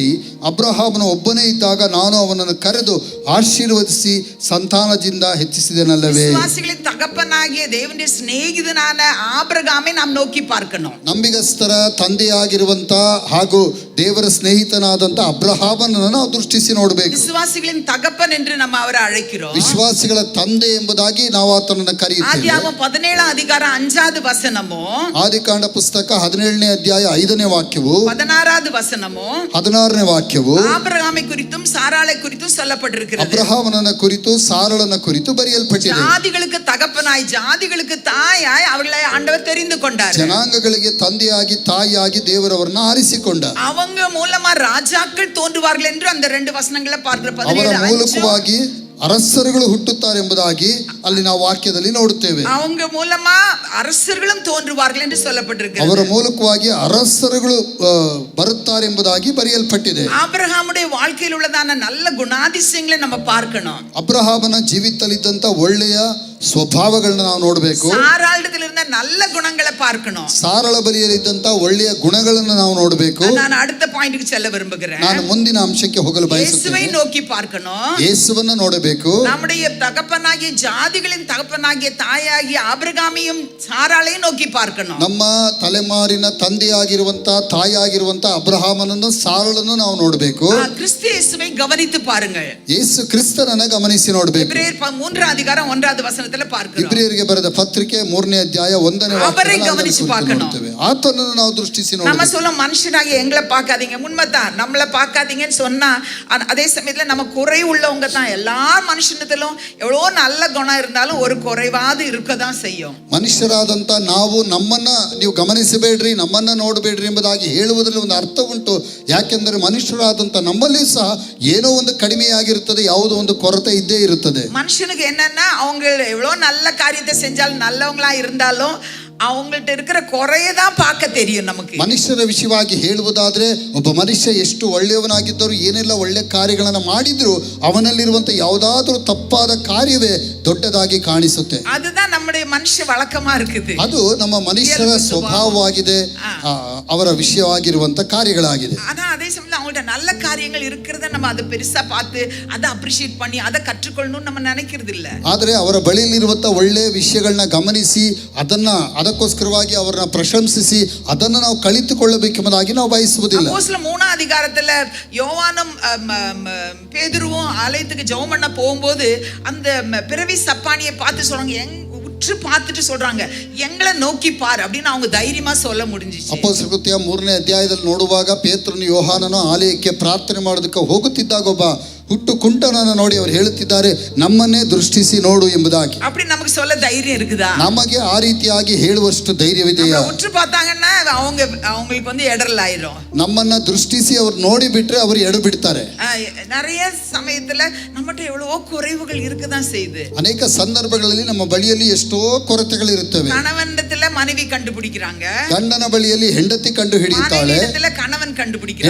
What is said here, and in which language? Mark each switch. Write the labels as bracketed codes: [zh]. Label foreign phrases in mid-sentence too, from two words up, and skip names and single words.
[kn] ಅಬ್ರಹಾಮನು ಒಬ್ಬನೇ ಇದ್ದಾಗ ನಾನು ಅವನನ್ನು ಕರೆದು ಆಶೀರ್ವದಿಸಿ ಸಂತಾನದಿಂದ ಹೆಚ್ಚಿಸಿದೆನಲ್ಲವೇ. [ta] விசுவாசிகளின் தகப்பனாகிய தேவனுடைய சிநேகிதனான ஆபிரகாமை நாம் நோக்கி பார்க்கணும். [kn] ನಂಬಿಗಸ್ತರ ತಂದೆಯಾಗಿರುವಂತ ಹಾಗೂ ದೇವರ ಸ್ನೇಹಿತನಾದಂತ ಅಬ್ರಹಾಮನನ್ನು ನಾವು ದೃಷ್ಟಿಸಿ ನೋಡಬೇಕು. [ta] விசுவாசிகளின் தகப்பன் என்று நம்ம அவரை அழைக்கிறோம். [kn] ವಿಶ್ವಾಸಿಗಳ ತಂದೆ ಎಂಬುದಾಗಿ ನಾವು ಆತನನ್ನು ಕರೆಯುತ್ತೇವೆ. [ta] ஆதியாகமம் 17 அதிகாரம் 5வது வசனமும், [kn] ಆದಿಕಾಂಡ ಪುಸ್ತಕ 17ನೇ ಅಧ್ಯಾಯ 5ನೇ ವಾಕ್ಯವು, [ta] 16வது வசனமும் [kn] 16ನೇ ವಾಕ್ಯವು [ta] ஆபிரகாமை குறித்தும் சாராளை குறித்தும் சொல்லப்பட்டிருக்கிறது. [kn] ಅಬ್ರಹಾಮನ ಕುರಿತು ಸಾರಳನ ಕುರಿತು ಬರೆಯಲ್ಪಟ್ಟಿದೆ. [ta] ஜாதிகளுக்கு தகப்பனாய் ஜாதிகளுக்கு தாயாய் அவர்களை ஆண்டவர் தெரிந்து கொண்டார். [kn] ಜನಾಂಗಗಳಿಗೆ ತಂದೆಯಾಗಿ ತಾಯಿಯಾಗಿ ದೇವರವರನ್ನ ಆರಿಸಿಕೊಂಡ. [ta] அவங்க மூலமா ராஜாக்கள் தோன்றுவார்கள் என்று அந்த 2 வசனங்களை பார்க்கிற [kn] ಅವರ ಮೂಲಕವಾಗಿ ಅರಸರುಗಳು ಹುಟ್ಟುತ್ತಾರೆ ಎಂಬುದಾಗಿ ಅಲ್ಲಿ ನಾವು ವಾಕ್ಯದಲ್ಲಿ ನೋಡುತ್ತೇವೆ. [ta] அவங்க மூலமா அரசர்களும் தோன்றுவார்கள் என்று சொல்லப்பட்டிருக்கிறது. [kn] ಅವರ ಮೂಲಕವಾಗಿ ಅರಸರುಗಳು ಬರುತ್ತಾರೆ ಎಂಬುದಾಗಿ ಬರೆಯಲ್ಪಟ್ಟಿದೆ. [ta] ஆபிரகாமுடைய வாழ்க்கையில் உள்ளதான நல்ல குணாதிசயங்களை நம்ம பார்க்கணும். [kn] ಅಬ್ರಹಾಮನ ಜೀವಿತದಲ್ಲಿದ್ದಂತ ಒಳ್ಳೆಯ ಸ್ವಭಾವಗಳನ್ನ ನಾವು ನೋಡಬೇಕು. [ta] சாராளிடத்தில் இருந்த நல்ல குணங்களை பார்க்கணும். [kn] ಸಾರಳ ಬಲಿಯಲ್ಲಿದ್ದಂತ ಒಳ್ಳೆಯ ಗುಣಗಳನ್ನು ನಾವು ನೋಡಬೇಕು. [ta] ನಾನು அடுத்த பாயிಂಟ್ಗೆ செல்ல விரும்புகிறேன். [kn] ನಾನು ಮುಂದಿನ ಅಂಶಕ್ಕೆ ಹೋಗಲು [ta] இயேசுவை [kn] ಬಯಸುತ್ತೇನೆ. [ta] நோக்கி பார்க்கணும். [kn] ಯೇಸುವನ್ನ ನೋಡಬೇಕು. [ta] நம்முடைய தகப்பனாகிய ஜாதிகளின் தகப்பனாகிய தாயாகிய ஆபிரகாமையும் சாராளையும் நோக்கி பார்க்கணும். [kn] ನಮ್ಮ ತಲೆಮಾರಿನ ತಂದೆಯಾಗಿರುವಂತ ತಾಯಿಯಾಗಿರುವಂತ ಅಬ್ರಹಾಮನನ್ನು ಸಾರಳನ್ನು ನಾವು ನೋಡಬೇಕು. [ta] கிறிஸ்து இயேசுவை கவனித்து பாருங்கள். [kn] ಯೇಸು ಕ್ರಿಸ್ತನನ್ನ ಗಮನಿಸಿ ನೋಡಬೇಕು. [ta] எபிரேயர் 3 அதிகாரம் 1வது வசனத்துல பார்க்கிறோம். [kn] ಇಬ್ರಿಯರಿಗೆ ಬರೆದ ಪತ್ರಿಕೆ 3ನೇ ಅಧ್ಯಾಯ 1ನೇ ವಾಕ್ಯದಲ್ಲಿ ಆತನನ್ನು ನಾವು ದೃಷ್ಟಿಸಿ [ta] நம்ம [kn] ನೋಡಬೇಕು. [ta] சொல்ல மனுஷனாகிய எங்களை பார்க்காதீங்க, உண்மைதான், நம்மளை பார்க்காதீங்கன்னு சொன்னா அதே சமயத்துல நம்ம குறை உள்ளவங்க தான். எல்லா மனுஷனத்திலும் எவ்வளோ நல்ல குணம் இருந்தாலும் ஒரு குறைவாது இருக்கதான் செய்யும். [kn] ಮನುಷ್ಯರಾದಂತ ನಾವು ನಮ್ಮನ್ನ ನೀವು ಗಮನಿಸಬೇಡ್ರಿ, ನಮ್ಮನ್ನ ನೋಡಬೇಡ್ರಿ ಎಂಬುದಾಗಿ ಹೇಳುವುದರಲ್ಲಿ ಒಂದು ಅರ್ಥ ಉಂಟು. ಯಾಕೆಂದರೆ ಮನುಷ್ಯರಾದಂತ ನಮ್ಮಲ್ಲಿ ಸಹ ಏನೋ ಒಂದು ಕಡಿಮೆಯಾಗಿರುತ್ತದೆ, ಯಾವುದೋ ಒಂದು ಕೊರತೆ ಇದ್ದೇ ಇರುತ್ತದೆ. [ta] மனுஷனுக்கு என்னன்னா அவங்க எவ்வளோ நல்ல காரியத்தை செஞ்சாலும் நல்லவங்களா இருந்தாலும் அவங்கள்ட்ட இருக்கிற குறையதான் பார்க்க தெரியும் நமக்கு. [kn] ಮನುಷ್ಯರ ವಿಷಯವಾಗಿ ಹೇಳುವುದಾದ್ರೆ ಒಬ್ಬ ಮನುಷ್ಯ ಎಷ್ಟು ಒಳ್ಳೆಯವನಾಗಿದ್ದರೂ ಏನೆಲ್ಲ ಒಳ್ಳೆ ಕಾರ್ಯಗಳನ್ನು ಮಾಡಿದ್ರು ಅವನಲ್ಲಿರುವಂತ ಯಾವುದಾದ್ರೂ ತಪ್ಪಾದ ಕಾರ್ಯವೇ ದೊಡ್ಡದಾಗಿ ಕಾಣಿಸುತ್ತೆ. [ta] அதுதான் நம்முடைய மனுஷ வழக்கமா இருக்குது. [kn] ಅದು ನಮ್ಮ ಮನುಷ್ಯರ ಸ್ವಭಾವವಾಗಿದೆ, ಅವರ ವಿಷಯವಾಗಿರುವಂತ ಕಾರ್ಯಗಳಾಗಿದೆ. [ta] ஆனா அதே சமயத்துல அவங்கள்ட்ட நல்ல காரியங்கள் இருக்கிறத நம்ம அதை பெருசா பார்த்து அதை அப்ரிஷியேட் பண்ணி அதை கற்றுக்கொள்ளணும்னு நம்ம நினைக்கிறது இல்ல. [kn] ಆದರೆ ಅವರ ಬಳಿಯಲ್ಲಿರುವಂಥ ಒಳ್ಳೆಯ ವಿಷಯಗಳನ್ನ ಗಮನಿಸಿ ಅದಕ್ಕೋಸ್ಕರವಾಗಿ ಅವರನ್ನ ಪ್ರಶಂಸಿಸಿ ಅದನ್ನು ನಾವು ಕಲಿತುಕೊಳ್ಳಬೇಕೆಂಬುದಾಗಿ ನಾವು ಬಯಸುವುದಿಲ್ಲ. [ta] அப்போஸ்தலர் 3ஆம் அதிகாரத்துல யோவானும் பேதுருவும் ஆலயத்துக்கு ஜெபம் பண்ண போகும்போது அந்த பிறவி சப்பானியை பார்த்து சொல்றாங்க, உற்று பார்த்துட்டு சொல்றாங்க, எங்களை நோக்கி பார் அப்படின்னு அவங்க தைரியமா சொல்ல முடிஞ்சிச்சு. [kn] ಅಪೊಸ್ತಲರ ಕೃತ್ಯ 3ನೇ ಅಧ್ಯಾಯದಲ್ಲಿ ನೋಡುವಾಗ ಪೇತ್ರನು ಯೋಹಾನನು ಆಲಯಕ್ಕೆ ಪ್ರಾರ್ಥನೆ ಮಾಡೋದಕ್ಕೆ ಹೋಗುತ್ತಿದ್ದಾಗ ಒಬ್ಬ ಹುಟ್ಟು ಕುಂಟನನ್ನು ನೋಡಿ ಅವರು ಹೇಳುತ್ತಿದ್ದಾರೆ, ನಮ್ಮನ್ನೇ ದೃಷ್ಟಿಸಿ ನೋಡು ಎಂಬುದಾಗಿ. [ta] அப்படி நமக்கு சொல்ல தைரியம் இருக்குதா? [kn] ನಮಗೆ ಆ ರೀತಿಯಾಗಿ ಹೇಳುವಷ್ಟು ಧೈರ್ಯವಿದೆಯಾ? [ta] உற்று பார்த்தாங்கன்னா அவங்களுக்கு வந்து எடரல் ஆயிரும். [kn] ನಮ್ಮನ್ನ ದೃಷ್ಟಿಸಿ ಅವರು ನೋಡಿ ಬಿಟ್ರೆ ಅವರು ಎಡು ಬಿಡ್ತಾರೆ. [ta] நிறைய சமயத்துல நம்மகிட்ட எவ்வளவோ குறைவுகள் இருக்கதான் செய்யுது. [kn] ಅನೇಕ ಸಂದರ್ಭಗಳಲ್ಲಿ ನಮ್ಮ ಬಳಿಯಲ್ಲಿ ಎಷ್ಟೋ ಕೊರತೆಗಳು ಇರುತ್ತವೆ. [ta] கணவனிடத்துல மனைவி கண்டுபிடிக்கிறாங்க, [kn] ಗಂಡನ ಬಳಿಯಲ್ಲಿ ಹೆಂಡತಿ ಕಂಡು ಹಿಡಿಯುತ್ತಾಳೆ, [ta] மனைவியிடத்துல கணவன் கண்டுபிடிக்கிறாங்க,